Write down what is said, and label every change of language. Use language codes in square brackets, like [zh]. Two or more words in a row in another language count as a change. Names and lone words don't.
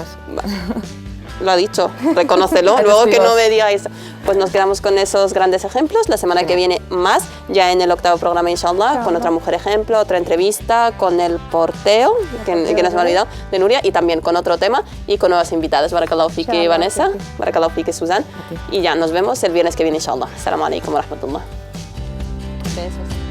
[es] Lo ha dicho, reconócelo, luego que no me digáis. Pues nos quedamos con esos grandes ejemplos. La semana que viene más, ya en el 8º programa, inshallah, con otra mujer ejemplo, otra entrevista, con el porteo, que nos me ha olvidado, de Nuria, y también con otro tema y con nuevas invitadas. [ar] بارك الله فيكِ، Vanessa، بارك الله فيكِ, Susan. [es] Y ya nos vemos el viernes que viene, inshallah. [ar] السلام عليكم ورحمة الله. [es] Besos.